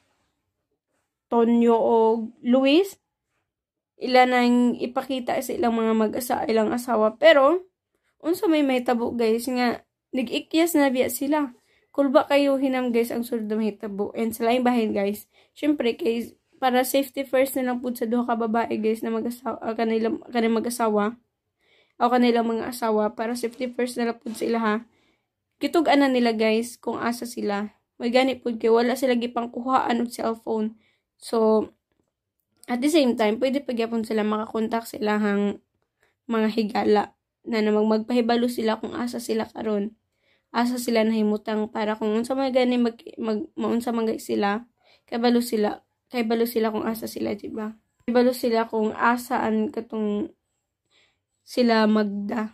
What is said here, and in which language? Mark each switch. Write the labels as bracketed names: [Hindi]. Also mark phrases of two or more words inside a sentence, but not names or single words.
[Cebuano] Tonyo og Luis ilanang ipakita sa ilang mga ilang asawa pero unsa may tabo guys nga nag-ikyas na biya sila. Kulba kayo hinam guys ang sulod may tabo and sa laing bahin guys. Syempre kay para [English] safety first [Cebuano] na lang pud sa duha ka babae guys na mag-asawa kanilang mag-asawa o kanilang mga asawa para [English] safety first [Cebuano] na lang pud sa ilaha. Kitug-an na nila guys kung asa sila. May gani pud kay wala sila gipangkuhaan og cellphone. So [English] at the same time [Cebuano] pwede pagyapon sila makakontak sa ilahang mga higala na magpahibalo sila kung asa sila karon. Asa sila nahimutang para kung unsa may gani maunsa man sila kabalo sila kung asa sila, diba? Kabalo sila kung asaan katong sila Magda.